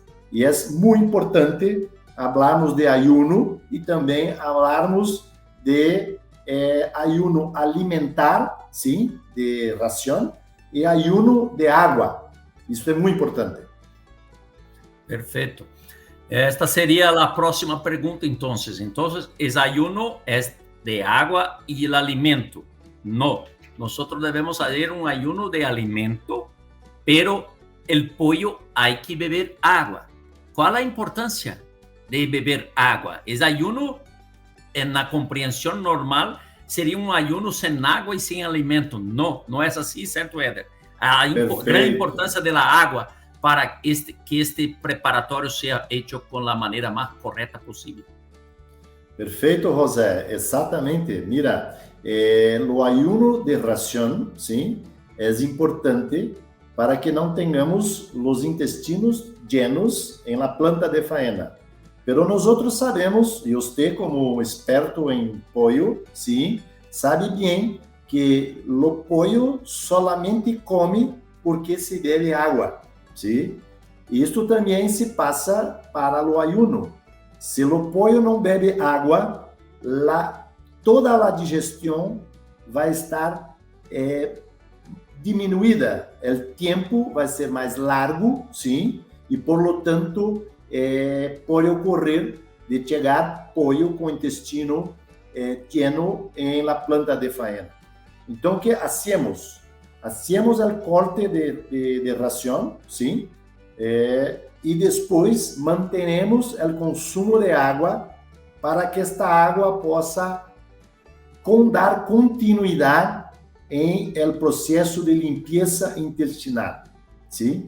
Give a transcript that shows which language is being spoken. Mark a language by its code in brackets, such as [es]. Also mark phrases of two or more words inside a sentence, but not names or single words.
[pt] E é muito importante falarmos de ayuno e também falarmos de ayuno alimentar, sim, de ração, e ayuno de água. Isso é muito importante. Perfeito. Esta seria a próxima pergunta, então. Então, o ayuno é de água e o alimento. Não. Nós devemos fazer um ayuno de alimento, [es] pero el pollo hay que beber agua. ¿Cuál es la importancia de beber agua? ¿Es ayuno en la comprensión normal? ¿Sería un ayuno sin agua y sin alimento? No, no es así, ¿cierto, Éder? La gran importancia de la agua para que este preparatorio sea hecho con la manera más correcta posible. [pt] Perfeito, José. Exatamente. Mira, o ayuno de ração, sim, é importante para que não tenhamos os intestinos llenos em [es] la planta de faena. [pt] Pero nós sabemos, e você como experto em pollo, sim, sabe bem que o [es] pollo solamente [pt] come porque se bebe água, sim? Isto também se passa para o ayuno. Se o pollo não bebe água, toda a digestão vai estar diminuída, o tempo vai ser mais largo, sim, e [es] por lo tanto [pt] pode ocorrer de chegar pollo com intestino lleno em [es] la planta de faena. [pt] Então, o que hacemos? Hacemos o corte de ração, sim, e depois mantenemos o consumo de água para que esta água possa dar continuidade em el processo de limpeza intestinal, sim?